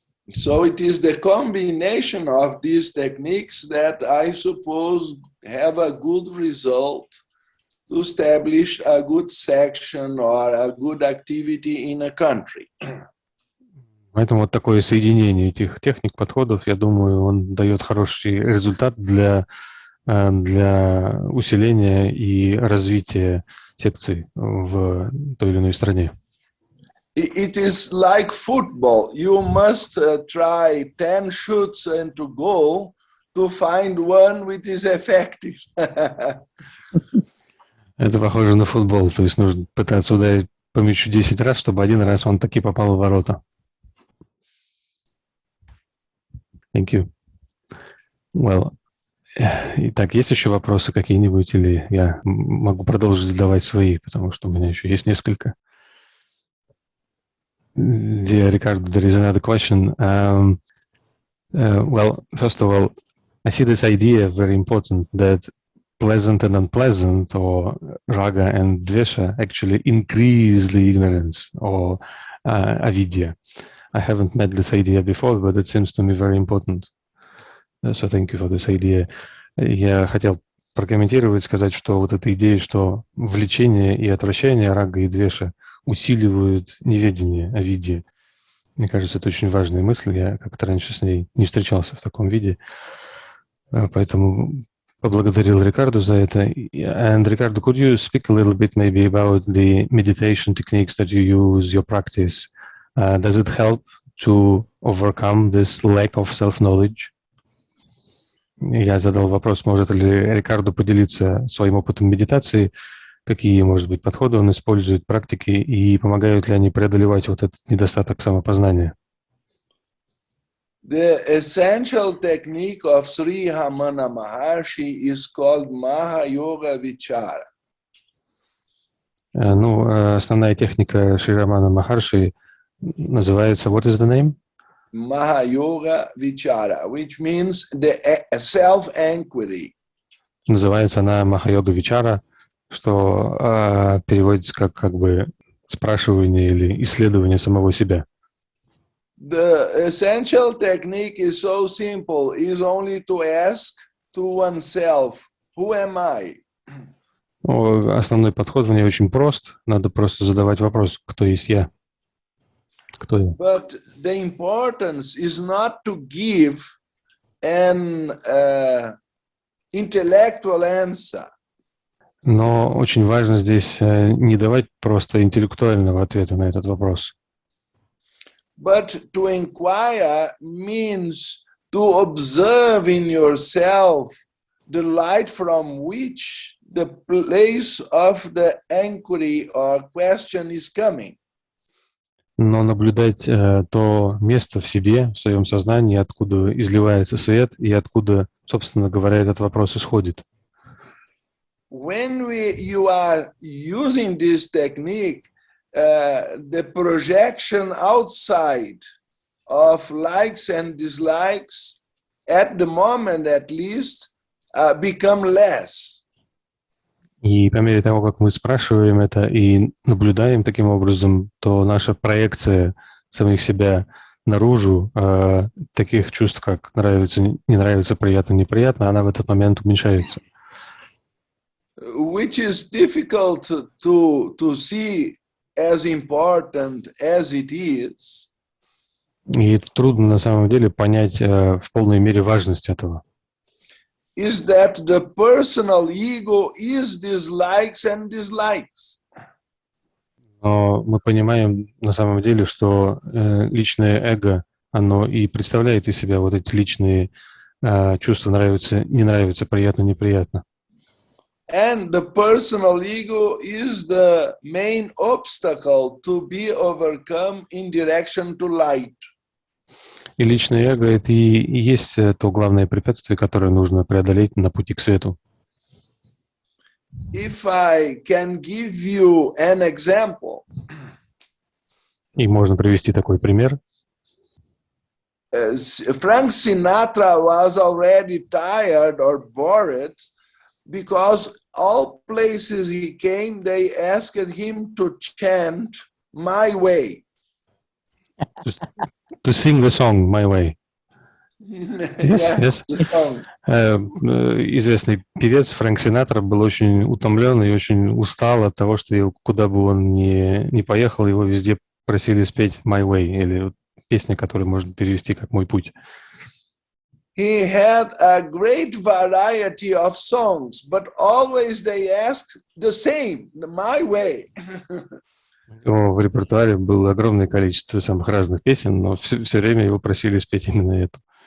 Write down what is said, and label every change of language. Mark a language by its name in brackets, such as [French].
[English] So it is the combination of these techniques that I suppose have a good result to establish a good section or a good activity in a country. [Russian] Поэтому вот такое соединение этих техник, подходов, я думаю, он дает хороший результат для усиления и развития секций в той или иной стране. [English] It is like football. You must try 10 shoots into goal to find one which is effective. [Russian] Это похоже на футбол, то есть нужно пытаться ударить по мячу 10 раз, чтобы один раз он таки попал в ворота. [English] Thank you. Well, [Russian] итак, есть еще вопросы какие-нибудь, или я могу продолжить задавать свои, потому что у меня еще есть несколько. [English] Dear Ricardo, there is another question. Well, first of all, I see this idea very important that pleasant and unpleasant, or raga and dvesha, actually increase the ignorance or avidya. I haven't met this idea before, but it seems to me very important. So thank you for this idea. [Russian] Я хотел прокомментировать, сказать, что вот эта идея, что влечение и отвращение рага и двеша усиливают неведение о виде. Мне кажется, это очень важная мысль. Я как-то раньше с ней не встречался в таком виде. Поэтому поблагодарил Рикарду за это. [English] And Ricardo, could you speak a little bit maybe about the meditation techniques that you use, your practice? Does it help to overcome this lack of self-knowledge? [Russian] Я задал вопрос, может ли Рикарду поделиться своим опытом медитации, какие, может быть, подходы он использует, практики, и помогают ли они преодолевать вот этот недостаток самопознания. [English] The essential technique of Sri Ramana Maharshi is called Mahayoga Vichara. [Russian] Ну, основная техника Шри Рамана Махарши называется, [English] what is the name? Mahayoga Vichara, which means the self-inquiry. [Russian] Называется она Махайога Вичара, что переводится как бы спрашивание или исследование самого себя. [English] The essential technique is so simple, is only to ask to oneself, who am I? [Russian] Основной подход в ней очень прост. Надо просто задавать вопрос, кто есть я? Кто я? [English] But the importance is not to give an intellectual answer. [Russian] Но очень важно здесь не давать просто интеллектуального ответа на этот вопрос. [English] But to inquire means to observe in yourself the light from which the place of the inquiry or question is coming. [Russian] Но наблюдать то место в себе, в своем сознании, откуда изливается свет и откуда, собственно говоря, этот вопрос исходит. [English] When you are using this technique, the projection outside of likes and dislikes, at the moment at least, become less. [Russian] И по мере того, как мы спрашиваем это и наблюдаем таким образом, то наша проекция самих себя наружу, таких чувств, как нравится, не нравится, приятно, неприятно, она в этот момент уменьшается. [English] Which is difficult to see as important as it is. [Russian] И это трудно на самом деле понять в полной мере важность этого. [English] Is that the personal ego is dislikes and dislikes. [Russian] Но мы понимаем на самом деле, что личное эго, оно и представляет из себя вот эти личные чувства нравится, не нравится, приятно, неприятно. [English] And the personal ego is the main obstacle to be overcome in direction to light. [Russian] И личное эго — это и есть то главное препятствие, которое нужно преодолеть на пути к свету. [English] If I can give you an example, [Russian] И можно привести такой пример. [English] Frank Sinatra was already tired or bored because all places he came, they asked him to chant "My Way." To sing the song "My Way". Yes, Yeah, yes. the song. [Russian] Известный певец Фрэнк Синатра был очень утомлен и очень устал от того, что куда бы он ни поехал, его везде просили спеть "My Way", или песня, которую можно перевести как "Мой путь". [English] He had a great variety of songs, but always they asked the same, "My Way." [Russian] В репертуаре было огромное количество самых разных песен, но все время его просили спеть именно эту.